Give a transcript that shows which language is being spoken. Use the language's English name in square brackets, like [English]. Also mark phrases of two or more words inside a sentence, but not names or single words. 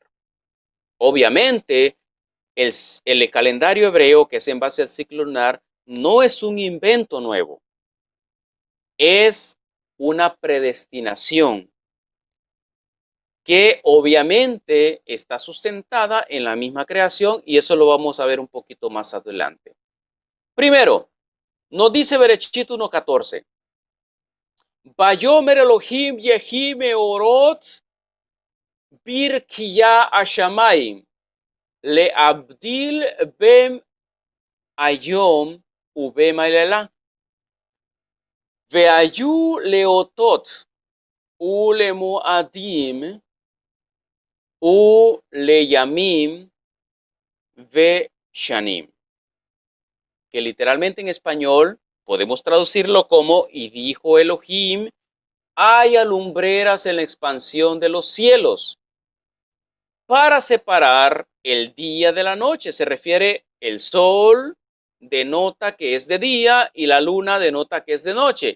[Spanish] Obviamente, el calendario hebreo, que es en base al ciclo lunar, no es un invento nuevo, es una predestinación que obviamente está sustentada en la misma creación, y eso lo vamos a ver un poquito más adelante. Primero, nos dice Bereshit 1:14. [Hebrew] ויאמר אלהים יהי מארת ברקיע השמים להבדיל בין היום ובין הלילה והיו לאתת ולמועדים ולימים ו שנים, [Spanish] que literalmente en español podemos traducirlo como: y dijo Elohim, hay lumbreras en la expansión de los cielos para separar el día de la noche. Se refiere, el sol denota que es de día y la luna denota que es de noche.